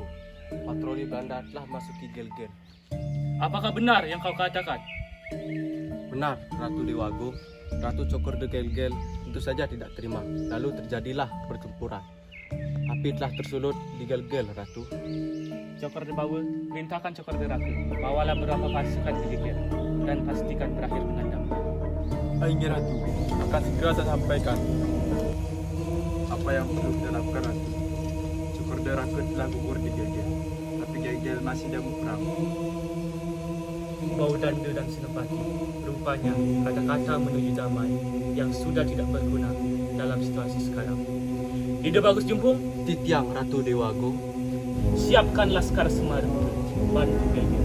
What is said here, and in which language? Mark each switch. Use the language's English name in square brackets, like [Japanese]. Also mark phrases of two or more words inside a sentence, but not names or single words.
[Indonesian] Patroli Belanda telah masuki Gel-Gel. Apakah benar yang kau katakan? Benar, Ratu Dewago. Ratu Cokor de Gel-Gel tentu saja tidak terima. Lalu terjadilah pertempuran. Api telah tersulut di Gel-Gel, Ratu. Cokor de Bawa, perintahkan Cokor de Ratu. Bawalah beberapa pasukan ke DKI dan pastikan berakhir dengan damai. Ingin Ratu, akan segera saya sampaikan apa yang perlu kita lakukan Ratu. Cokor de Rakut telah gugur di Gel-Gel, tapi Gel-Gel masih dalam perang. Bau Danda dan Senopati, rupanya kata-kata menuju damai yang sudah tidak berguna dalam situasi sekarang. Ide bagus Jumpung, Titiang, Ratu Dewago. siapkan laskar Semarapura, bantu Gel-Gel.